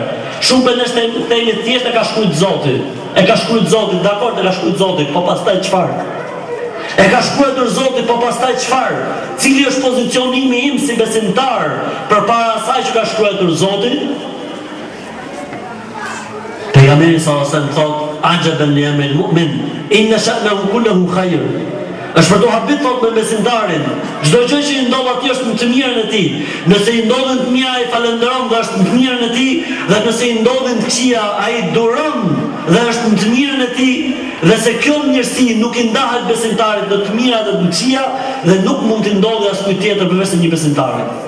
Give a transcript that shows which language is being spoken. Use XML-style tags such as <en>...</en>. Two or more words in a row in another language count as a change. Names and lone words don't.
<sq>Shumë prej nesh themi thjesht e ka shkruajt Zoti. E ka shkruajt Zoti, dakord, e ka shkruajt Zoti, po pastaj çfarë? E ka shkruar Zoti, po pastaj çfarë? Cili është pozicionimi im si besimtar përpara asaj që ka shkruar Zoti? Pejgamberi</sq> <ar>صلى الله عليه وسلم</ar> <sq>thotë:</sq> <ar>"عجبا لأمر المؤمن إن شأنه كله خير."</ar> <sq>Është për to habit thot me besimtarin. Çdo gjë që i ndodh atij është në të mirën e tij. Nëse i ndodhin të mira ai falënderon dhe është në të mirën e tij, dhe nëse i ndodhin të këqija ai duron dhe është në të mirën e tij, dhe se kjo mirësi nuk i ndahet besimtarit në të mira dhe të këqija dhe nuk mund të ndodhë askujt tjetër përveç se një besimtari.</sq>